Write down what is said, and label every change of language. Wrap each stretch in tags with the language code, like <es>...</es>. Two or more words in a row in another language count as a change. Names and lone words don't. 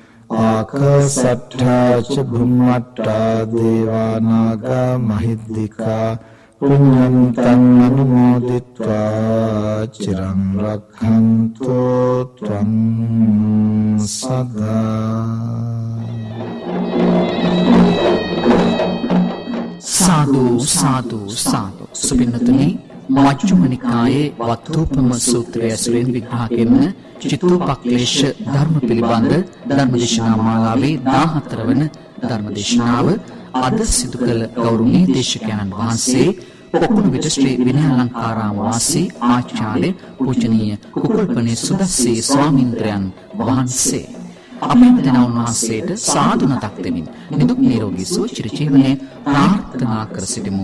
<pi>ආකාසට්ඨා ච භුම්මට්ඨා දේවා නාග මහිද්దికා පුඤ්ඤන්තං අනුමෝදිත්වා චිරං රක්ඛන්තු ත්වං සදා.</pi> <si>සාදු සාදු සාදු. සුපින්නතුනි, මජ්ක්‍ධිම නිකායේ වත්තෝපම සූත්‍රය ඇසුරෙන් විග්‍රහ කරන චිත්තෝපක්ලේශ ධර්ම පිළිබඳ ධර්මදේශනා මාලාවේ 14 වන ධර්මදේශනාව අද සිදු කළ ගෞරවනීය දේශකයන්න් වහන්සේ පොකුණු විට ශ්‍රී විනයාලංකාරාම වාසී ආචාර්ය පූජනීය කුකුල්පනේ සුදස්සී ස්වාමීන්ද්‍රයන් වහන්සේ අපේ දෙනා වහන්සේට සාදු නතක් දෙමින් නිදුක් නිරෝගී සුව චිරජීවනයේ ප්‍රාර්ථනා කර සිටිමු.</si>